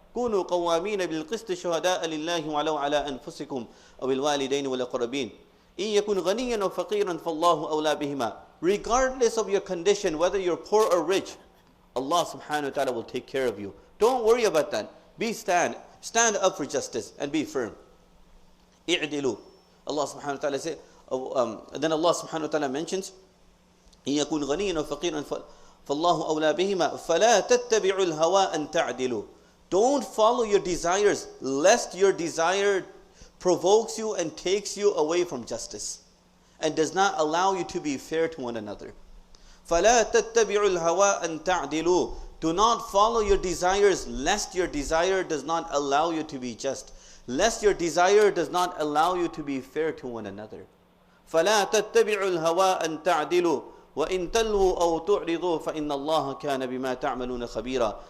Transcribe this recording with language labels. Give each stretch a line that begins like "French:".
Arabic: كُونُوا قَوَّامِينَ بِالْقِسْطِ شُهَدَاءَ لِلَّهِ وَلَوْ عَلَىٰ أَنفُسِكُمْ أَوِ الْوَالِدَيْنِ وَالْأَقْرَبِينَ إِن يَكُنْ غَنِيًّا أَوْ فَقِيرًا فَاللَّهُ أَوْلَىٰ بِهِمَا.
English: Regardless of your condition, whether you're poor or rich, Allah subhanahu wa ta'ala will take care of you. Don't worry about that. Stand up for justice and be firm.
Arabic: اِعْدِلُوا.
English: Allah subhanahu wa ta'ala says, then Allah subhanahu wa ta'ala mentions,
Arabic: إن يكون غنيا أو فقيرا فالله أولى بهما فلا تتبعوا الهوى أن تعدلوا.
English: Don't follow your desires, lest your desire provokes you and takes you away from justice and does not allow you to be fair to one another.
Arabic: فلا تتبعوا الهوى أن تعدلوا.
English: Do not follow your desires, lest your desire does not allow you to be just, lest your desire does not allow you to be fair to one another.
Arabic: فلا تتبعوا الهوى أن تعدلوا وَإِن تَلْوُوا أَوْ تُعْرِضُوا فَإِنَّ اللَّهَ كَانَ بِمَا تَعْمَلُونَ خَبِيرًا.